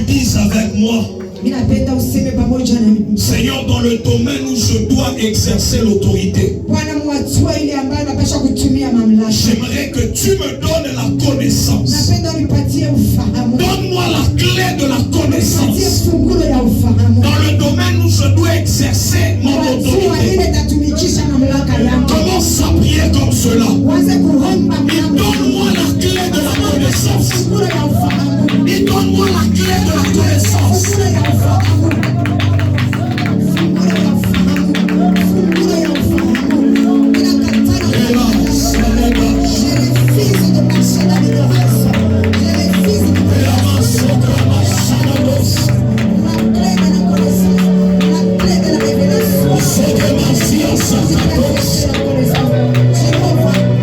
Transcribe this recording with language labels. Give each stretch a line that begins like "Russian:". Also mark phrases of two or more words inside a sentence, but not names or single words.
French: dises avec moi,
Swahili: Ninapenda useme pamoja na mimi.
French: Seigneur, dans le domaine où je dois exercer l'autorité,
Swahili: Bwana mwatua ile ambayo napaswa kutumia mamlaka.
French: j'aimerais que tu me donnes la connaissance.
Swahili: Napenda unipatie ufahamu.
French: Donne-moi la clé de la connaissance.
Swahili: Nipatie fungulo ya ufahamu.
French: Dans le domaine où je dois exercer mon
Swahili: Mwatua
French: autorité,
Swahili: ile tatumikisha mamlaka yangu.
French: commence à prier comme cela.
Swahili: Waze kuomba
French: Et
Swahili: mamlaka.
French: donne-moi la clé de la connaissance.
Swahili: Fungulo ya ufahamu. Et donne-moi la clé de la connaissance. Fungulo ya ufahamu. Fungulo ya ufahamu. Fungulo ya ufahamu. Ninakataa.
French: Je refuse de marcher dans l'ignorance. Je refuse de marcher. La clé de la connaissance. La clé de la révélation. La clé de la connaissance. Jéhovah.